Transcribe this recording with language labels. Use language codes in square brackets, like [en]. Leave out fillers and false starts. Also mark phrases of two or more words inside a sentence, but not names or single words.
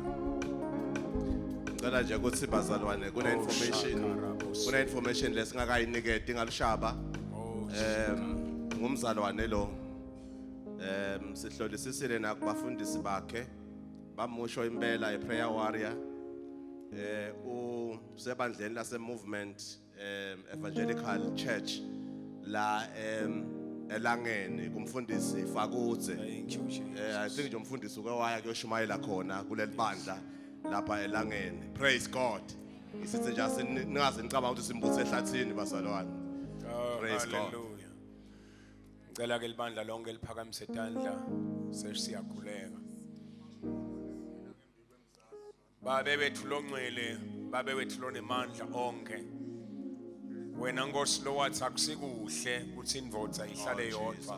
[ss] Ngicela nje ukuthi bazalwane kuna information lesingakayiniketi ngalushaba. Ngumzalwane lo. Sihlolisisile nakubafundisi bakhe. Bamusho impela [en] prayer warrior. [ss] Usebandleni lase [en] movement evangelical church [ss] la elangeni kumfundisi Fakutse. [en] I think [ss] nje umfundisi ukwaya kuyoshumayela khona kuleli bandla lapha elangeni. [en] Praise God. [ss] Isithi nje ningaze nicabanga ukuthi simbuthe ehlathini bazalwane. [en] Praise God. [ss] Ngicela ke libandla lonke liphakamise isandla sesiyakhuleka. Babe bethu longcwele, babe bethu lonemandla onke. Wena Nkosi lo wathi akusikuhle ukuthi indvodza ihlale yodwa.